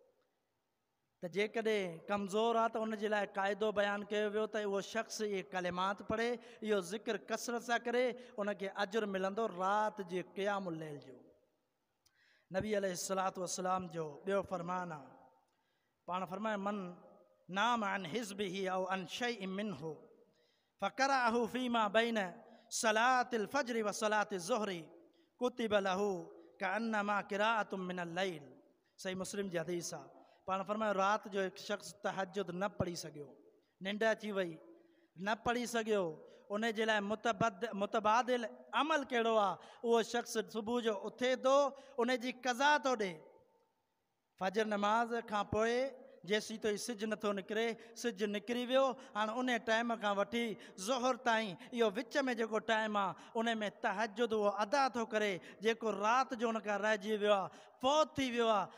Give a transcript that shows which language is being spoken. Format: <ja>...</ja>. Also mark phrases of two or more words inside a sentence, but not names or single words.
<sd>त जेकॾहिं कमज़ोर आहे त उनजे लाइ क़ाइदो बयानु कयो वियो त उहो शख़्स इहे कलिमात पढ़े, इहो ज़िक्र कसरत सां करे, उनखे अजुर मिलंदो राति जे</sd> <ar>قيام الليل</ar> <sd>जो।</sd> <ar>नबी عليه الصلاة والسلام</ar> <sd>जो ॿियो फरमान आहे, पाण फरमाए</sd> <ar>من نام عن حزبه أو عن شيء منه فقرأه فيما بين صلاة الفجر وصلاة الظهر كتب له كأنما قرأه من الليل.</ar> <sd>सही मुस्लिम जी हदीस आहे। पाण फरमायो राति जो हिकु शख़्स तहज्जुद न पढ़ी सघियो, निंड अची वई, न पढ़ी सघियो, उन जे लाइ मुतबादिल अमल कहिड़ो आहे, उहो शख़्स सुबुह जो उथे थो, उन जी क़ज़ा थो ॾे। फजर नमाज़ खां पोइ जेसीं ताईं सिज नथो निकिरे, सिज निकिरी वियो, हाणे उन टाइम खां वठी ज़ोहर ताईं इहो विच में जेको टाइम आहे, उन में तहज्जुद उहो अदा थो करे, जेको राति जो उन खां रहिजी वियो आहे, फ़ौत थी वियो आहे।</sd>